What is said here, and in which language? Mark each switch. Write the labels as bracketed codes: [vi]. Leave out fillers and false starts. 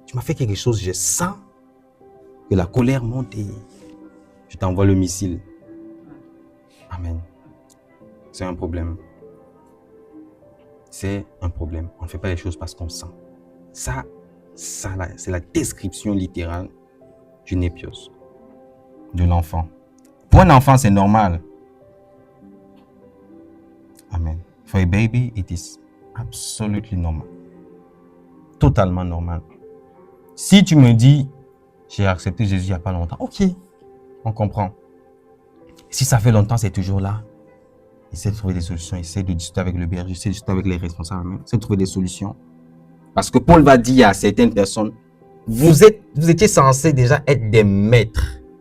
[fr] Tu m'as fait quelque chose, je sens que la colère monte et je t'envoie le missile. Amen. C'est un problème. C'est un problème. On ne fait pas les choses parce qu'on sent. Ça là, c'est la description littérale du népios, de l'enfant. Pour un enfant, c'est normal. Amen. [en] For a baby, it is absolutely normal. [fr] Totalement normal. Si tu me dis, j'ai accepté Jésus il n'y a pas longtemps, ok, on comprend. Si ça fait longtemps, c'est toujours là. Essaie de trouver des solutions, essaie de discuter avec le berger, essaie de discuter avec les responsables, essaie de trouver des solutions. Parce que Paul va dire à certaines personnes, vous étiez censés déjà être des maîtres.